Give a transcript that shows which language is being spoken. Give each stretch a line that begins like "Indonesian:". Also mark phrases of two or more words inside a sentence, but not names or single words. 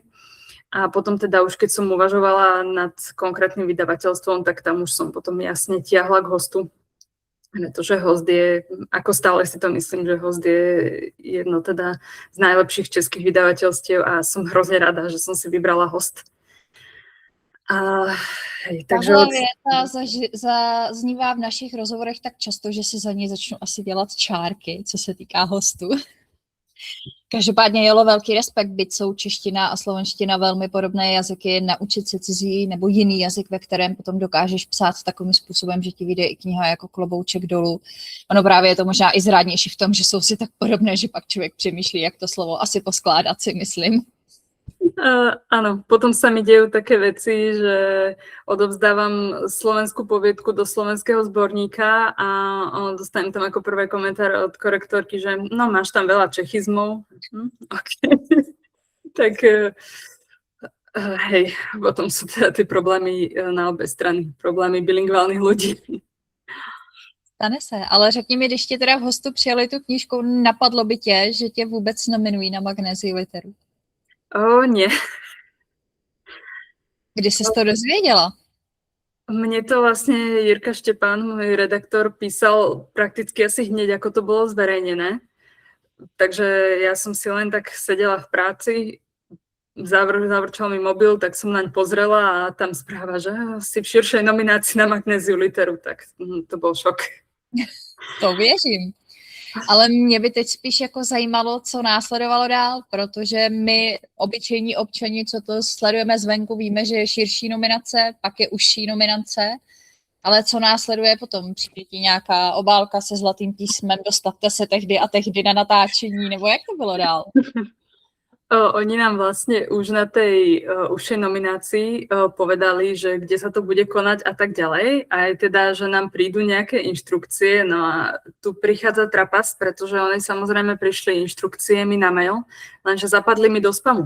Slovak: A potom teda už keď som uvažovala nad konkrétnym vydavateľstvom, tak tam už som potom jasne tiahla k hostu. Pretože host je, ako stále si to myslím, že host je jedno teda z najlepších českých vydavateľstiev a som hrozne rada, že som si vybrala host.
Czech: Takže věta zaznívá v našich rozhovorech tak často, že si za ní začnu asi dělat čárky, co se týká hostů. Každopádně jelo velký respekt, byť jsou čeština a slovenština velmi podobné jazyky, naučit se cizí nebo jiný jazyk, ve kterém potom dokážeš psát takovým způsobem, že ti vyjde i kniha jako klobouček dolů. Ono právě je to možná i zrádnější v tom, že jsou si tak podobné, že pak člověk přemýšlí, jak to slovo asi poskládat, si myslím.
Slovak: Áno, potom sa mi dejú také veci, že odovzdávam slovenskú poviedku do slovenského zborníka a dostanem tam ako prvé komentár od korektorky, že no máš tam veľa čechizmov. Okay. Tak hej, potom sú teda tie problémy na obe strany, problémy bilingválnych ľudí.
Czech: Stane se, ale řekni mi, když tě teda v hostu přijali tu knížku, napadlo by tě, že tě vůbec nominují na Magnézii literu?
Slovak: Nie.
Czech: Kdy jsi to dozvěděla?
Slovak: Mne to vlastne Jirka Štepán, môj redaktor, písal prakticky asi hneď, ako to bolo zverejnené. Takže ja som si len tak sedela v práci, zavrčal mi mobil, tak som naň pozrela a tam správa, že si v širšej nominácii na Magnéziu literu, tak to bol šok.
Czech: To věřím. Ale mě by teď spíš jako zajímalo, co následovalo dál, protože my, obyčejní občani, co to sledujeme zvenku, víme, že je širší nominace, pak je užší nominace, ale co následuje potom? Přijde ti nějaká obálka se zlatým písmem, dostavte se tehdy a tehdy na natáčení, nebo jak to bylo dál?
Slovak: Oni nám vlastne už na tej užšej nominácii povedali, že kde sa to bude konať a tak ďalej. A aj teda, že nám prídu nejaké inštrukcie. No a tu prichádza trapas, pretože oni samozrejme prišli inštrukciemi na mail, lenže zapadli mi do spamu.